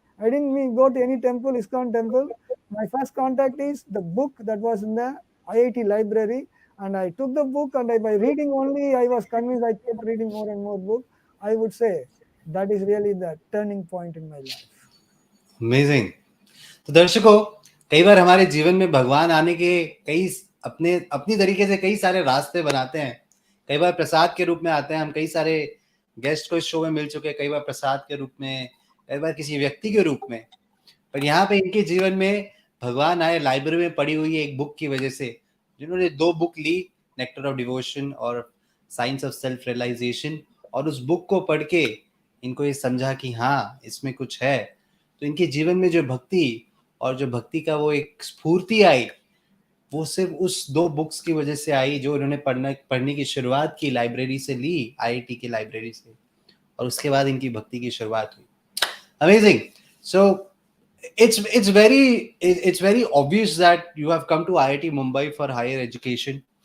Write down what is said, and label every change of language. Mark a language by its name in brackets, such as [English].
[English] I didn't go to any temple, ISKCON temple. My first contact is the book that was in the IIT library. And I took the book and by reading only, I was convinced. I kept reading more and more books. I would say that is really the turning point in my life. Amazing. [Hindi] तो दर्शकों, कई बार हमारे जीवन में भगवान आने के कई अपनी तरीके से कई सारे रास्ते बनाते हैं. कई बार प्रसाद के रूप में आते हैं. हम कई सारे गेस्ट को इस शो में मिल चुके हैं, कई बार प्रसाद के रूप में, कई बार किसी व्यक्ति के रूप में. पर यहाँ पे इनके जीवन में भगवान आए लाइब्रेरी में पड़ी हुई एक बुक की वजह से, जिन्होंने 2 book Lee, nectar of devotion और साइंस ऑफ सेल्फ रियलाइजेशन, और उस बुक को पढ़ के इनको ये समझा कि हाँ, इसमें कुछ है. तो इनके जीवन में जो भक्ति और जो भक्ति का वो एक स्फूर्ति आई, वो सिर्फ उस 2 बुक्स की वजह से आई, जो उन्होंने पढ़ने की शुरुआत की, लाइब्रेरी से ली, आईआईटी की लाइब्रेरी से, और उसके बाद इनकी भक्ति की शुरुआत हुई. [English] Amazing. So it's very obvious that you have come to IIT Mumbai for higher education.